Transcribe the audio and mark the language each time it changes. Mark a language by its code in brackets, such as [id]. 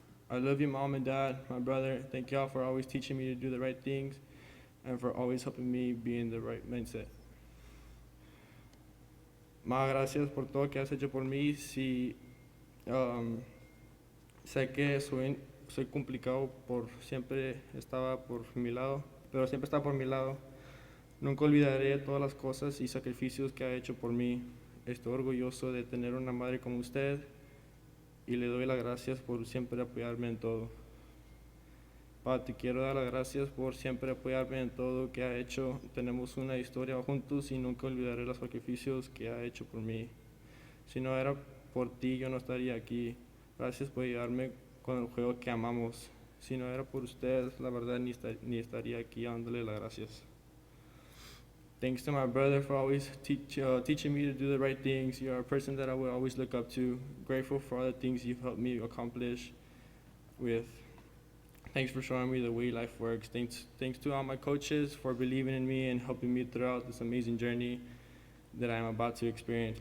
[en] I love you, Mom and Dad, my brother. Thank y'all for always teaching me to do the right things and for always helping me be in the right mindset. [es] Más gracias por todo que has hecho por mí. Sé que soy complicado, siempre estaba por mi lado, pero siempre está por mi lado. Nunca olvidaré todas las cosas y sacrificios que ha hecho por mí. Estoy orgulloso de tener una madre como usted y le doy las gracias por siempre apoyarme en todo. Pa, te quiero dar las gracias por siempre apoyarme en todo que ha hecho. Tenemos una historia juntos y nunca olvidaré los sacrificios que ha hecho por mí. Si no era por ti, yo no estaría aquí. Gracias por ayudarme con el juego que amamos. Si no era por usted, la verdad ni estaría aquí dándole las gracias. [en] Thanks to my brother for always teaching me to do the right things. You're a person that I will always look up to. Grateful for all the things you've helped me accomplish with. Thanks for showing me the way life works. Thanks to all my coaches for believing in me and helping me throughout this amazing journey that I'm about to experience.